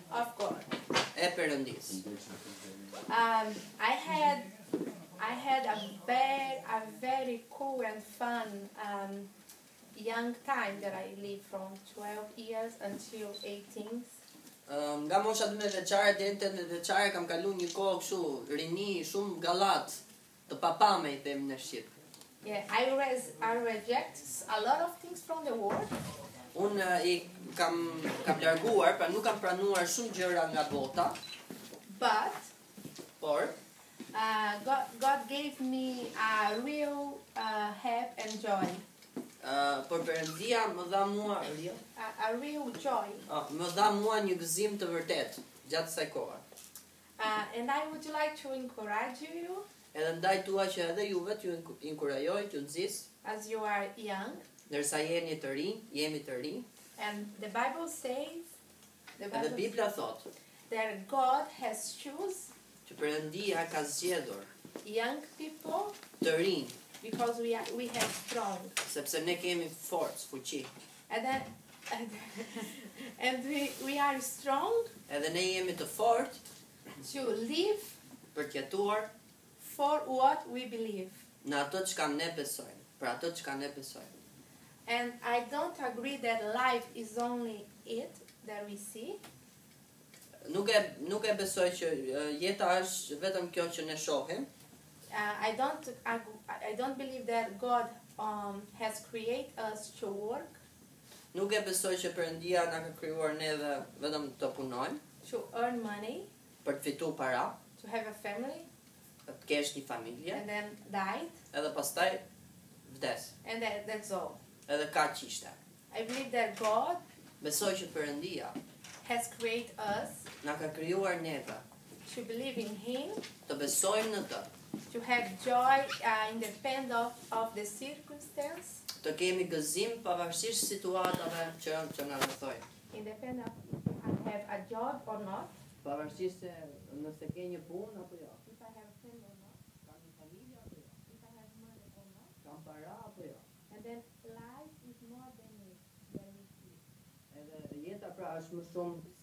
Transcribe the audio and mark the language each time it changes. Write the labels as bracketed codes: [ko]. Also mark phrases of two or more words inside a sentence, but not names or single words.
[en] of God. [sq] e Perëndis. [en] I had a very cool and fun young time that I lived from 12 years until 18. [sq] Nga mosha 12 vjeçare deri në 18 vjeçare kam kaluar një kohë kështu, rini, shumë gallat, të papame i them në shqip. [en] Yeah, I reject a lot of things from the world, [sq] Unë i kam larguar, pra nuk kam pranuar shumë gjëra nga bota, [en] but [sq] por [en] God gave me a real help and joy, [sq] por Perëndia më dha mua [en] a real joy. [sq] më dha mua një gëzim të vërtet gjatë kësaj kohe. [en] And I would like to encourage you, [sq] Edhe ndaj tua që edhe juve t'ju inkurajoj, t'ju nxis, [en] as you are young, [sq] ndërsa jemi të rinj, [en] and the Bible says, [sq] edhe Bibla thot [en] that God has chosen [sq] që Perëndia ka zgjedhur [en] young people [sq] të rinj, [en] because we have strong, [sq] sepse ne kemi forcë, fuqi. [en] and then and we are strong [sq] Edhe ne jemi të fortë [en] to live [sq] për të jetuar [en] for what we believe. [sq] në ato çka ne besojmë, për ato çka ne besojmë. [en] And I don't agree that life is only it that we see. [sq] Nuk e besoj që jeta është vetëm kjo që ne shohim. [en] I don't believe that God has created us to work, [sq] Nuk e besoj që Perëndia na ka krijuar neve vetëm të punojmë, [en] to earn money, [sq] për të fituar para, [en] to have a family, [sq] të kesh një familje, [en] and then die, [sq] edhe pastaj vdes. [en] and that's all. [sq] Edhe ka qishte. [en] I believe that God [sq] Besoj që Perëndia [en] has created us [sq] na ka krijuar neve [en] to believe in Him, [sq] të besojmë në të, [en] to have joy independent of the circumstance, [sq] të kemi gëzim pavarësisht situatave që na rrethojnë. [en] independent of have a job or not, [sq] Pavarësisht se nëse ke një punë apo jo, [en] if I have a friend or not, [sq] kam një familje apo jo, [en] if I have money or not, [sq] kam para apo jo. [en] and then life is more than we see. [sq] Edhe jeta pra është më shumë se